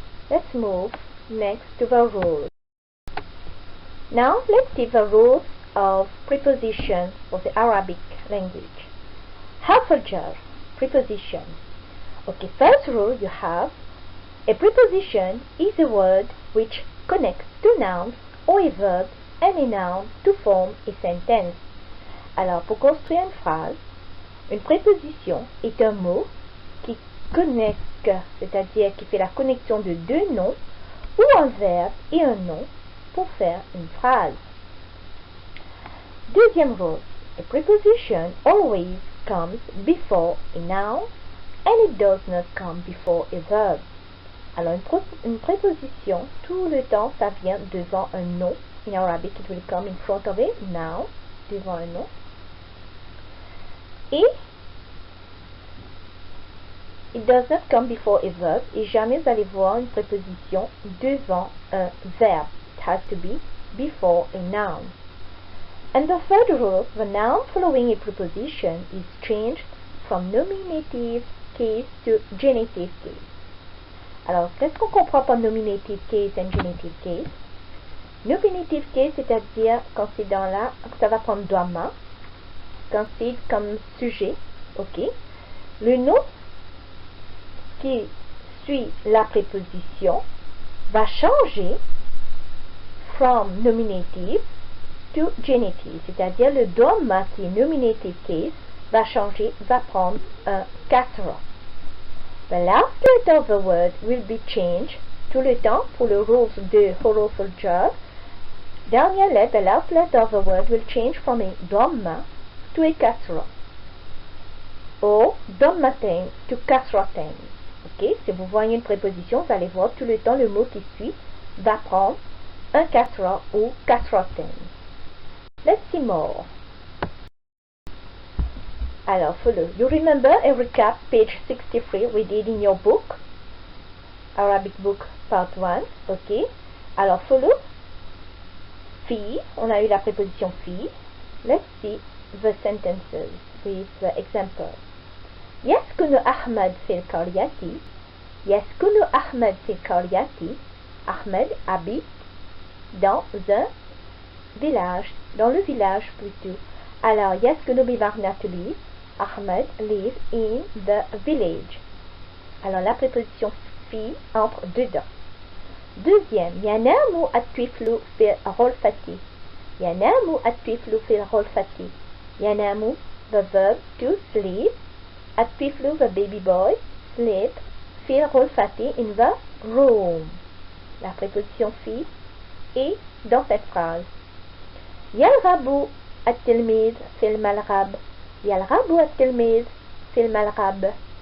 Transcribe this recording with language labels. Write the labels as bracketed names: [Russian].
[English] Let's move next to the rules. Now let's see the rules of prepositions for the Arabic language. [Arabic] حرف الجر, preposition. [English] Okay, first rule you have, a preposition is a word which connects two nouns or a verb and a noun to form a sentence. [French] Alors, pour construire une phrase, une préposition est un mot qui connecte, c'est-à-dire qui fait la connexion de deux noms ou un verbe et un nom pour faire une phrase. Deuxième [English] rule, a preposition always comes before a noun and it does not come before a verb. [French] Alors, une préposition, tout le temps, ça vient devant un nom. [English] In Arabic, it will come in front of a noun, [French] devant un nom. [English] Et it does not come before a verb. [French] Et jamais vous allez voir une préposition devant un verbe. [English] It has to be before a noun. And the third rule, the noun following a preposition is changed from nominative case to genitive case. [French] Alors, qu'est-ce qu'on comprend par [English] nominative case and genitive case? [French] Nominative case, c'est-à-dire quand c'est dans la, ça va prendre doigt-main, quand c'est comme sujet, ok? Le nom qui suit la préposition va changer [English] from nominative to genitive, [French] c'est-à-dire le doigt-main qui est nominative case va changer, va prendre un kasra. [English] The last letter of the word will be changed [French] tout le temps pour le [English] rules de [Arabic] حروف الجر. [French] Dernière lettre, [English] the last letter of the word will change from a dhamma to a kasra. Or dhammatain to kasratain. [French] Ok, si vous voyez une préposition, vous allez voir tout le temps le mot qui suit va prendre un kasra ou kasratain. [English] Let's see more. Alors, follow. You remember a recap, page 63, we did in your book, Arabic book, part 1, ok. Alors, follow. Fi, [French] on a eu la préposition fi. [English] Let's see the sentences with the example. [Arabic] يسكن أحمد في القرية. يسكن أحمد في القرية. [French] Ahmed habite dans un village, dans le village plutôt. [English] Alors, [Arabic] يسكن بمعنى [English] to live. Ahmed lives in the village. [French] Alors, la préposition fi entre dedans. Deuxième, [Arabic] ينام الطفل في غرفته. ينام الطفل في غرفته. [English] ينام, the verb to sleep. الطفل, the baby boy, sleep. [Arabic] في غرفته, [English] in the room. [French] La préposition fi est dans cette phrase. [Arabic] يلعب التلميذ في الملعب. يلعب التلميذ في الملعب.